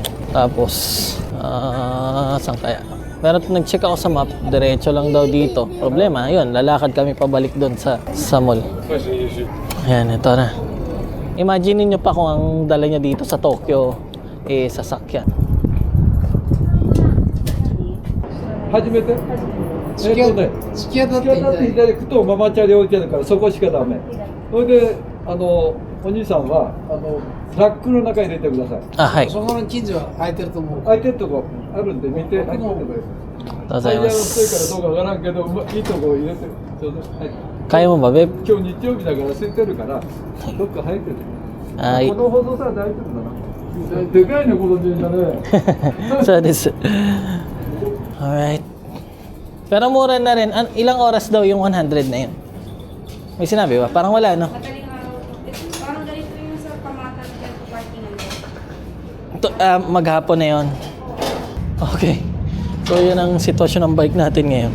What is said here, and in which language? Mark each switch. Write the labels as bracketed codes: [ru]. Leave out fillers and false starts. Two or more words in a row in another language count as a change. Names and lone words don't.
[tl] Tapos, saan kaya? Pero nag-check ako sa map, diretso lang daw dito. Problema, yun, lalakad kami pabalik doon sa mall. Ayan, ito na. Imagine niyo pa kung ang dala niya dito sa Tokyo, sasakyan. [ja] 初めて付き合っていただくとママチャリ置いてあるからそこしかダメ。それでお兄さんはラックの中に入れてください。はい。そこの近所は空いてると思う。空いてるとこあるんで見て入ってください。タイヤの太いからどうかわからんけどいいとこ入れてちょうだい。はい。 [tl] Kaya mo ba, babe? [ja] 今日日曜日だから空いてるからどっか入ってる。この放送さ大丈夫だな。でかいねこの電車ね。 [en] So this. Alright. [tl] Pero mura na rin. Ilang oras daw yung 100 na yun? May sinabi ba? Parang wala, no? Parang ganito yung sa pamatan ng parking. Maghapon na yun. Okay. So yun ang sitwasyon ng bike natin ngayon.